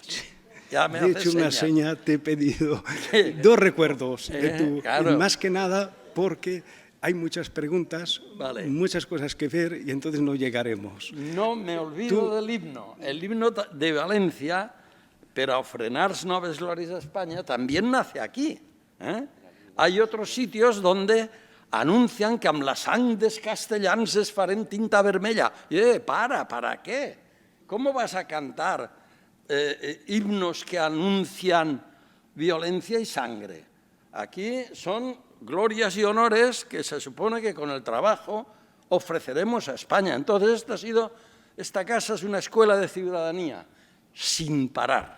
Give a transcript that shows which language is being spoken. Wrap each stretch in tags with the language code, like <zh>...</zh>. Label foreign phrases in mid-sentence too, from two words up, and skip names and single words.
<es>De hecho, una seña te he pedido dos recuerdos de tu... Claro. Más que nada porque hay muchas preguntas, vale, muchas cosas que ver y entonces no llegaremos. No me olvido del himno. El himno de Valencia, pero</es> <ca>a frenar noves glòries</ca> <es>a España, también nace aquí. Hay otros sitios donde anuncian que</es> <ca>amb la sang dels castellans es farem tinta vermella.</ca> <es>¿Para qué? ¿Cómo vas a cantar himnos que anuncian violencia y sangre? Aquí son glorias y honores que se supone que con el trabajo ofreceremos a España. Entonces, esta casa es una escuela de ciudadanía sin parar.</es>